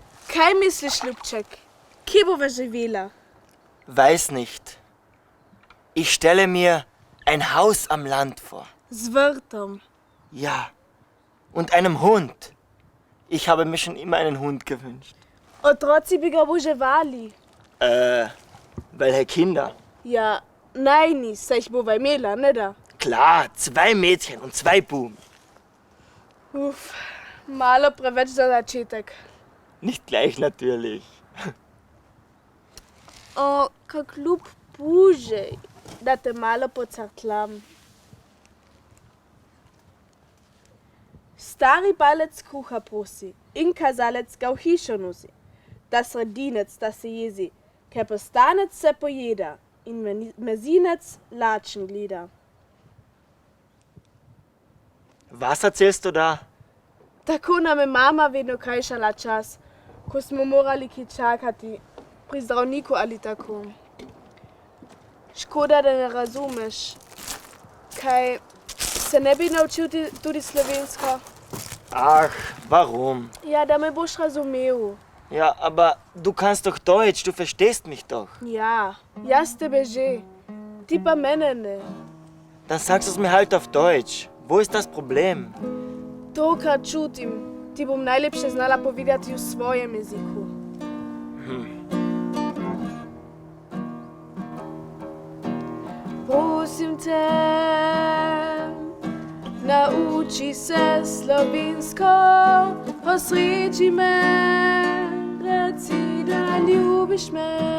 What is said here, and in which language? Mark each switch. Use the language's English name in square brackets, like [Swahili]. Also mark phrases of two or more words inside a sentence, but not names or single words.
[Slovenian] Kaj misliš, Ljubček? Kje bova živela? [German] Weiß nicht. Ich stelle mir ein Haus am Land vor. [Slovenian] Z vrtom. [German] Ja. Und einem Hund. Ich habe mir schon immer einen Hund gewünscht. [Slovenian] Otroci bi ga oboževali. [German] Welche Kinder? [Slovenian] Ja, najni, saj jih bova imela, ne da? [German] Klar, 2 Mädchen und 2 Buben. [Slovenian] Uf, malo preveč za začetek. [German] Nicht gleich natürlich. [Slovenian] O, kak ljub pužej, da te malo pocrtlam. Stari palec kruha prosi in kazalec ga v hišo nosi. Da sredinec, da se jezi, ker postanec se pojeda in mezinec lačen gleda. [German] Was erzählst du da? [Slovenian] Tako nam je mama vedno krajšala čas, ko smo morali kaj čakati pri zdravniku ali tako. Škoda, da ne razumeš. Kaj se ne bi naučil tudi slovensko? [German] Ach, warum? [Slovenian] Ja, da me boš razumel. [German] Ja, aber du kannst doch Deutsch, du verstehst mich doch. [Slovenian] Ja, jaz tebe že. Ti pa mene ne. [German] Dann sagst du es mir halt auf Deutsch. Wo ist das Problem? [Slovenian] To, kar čutim, ti bom najlepše znala povedati v svojem jeziku. Prosim te, nauči se slovensko, osreči me, reci, da ljubiš me.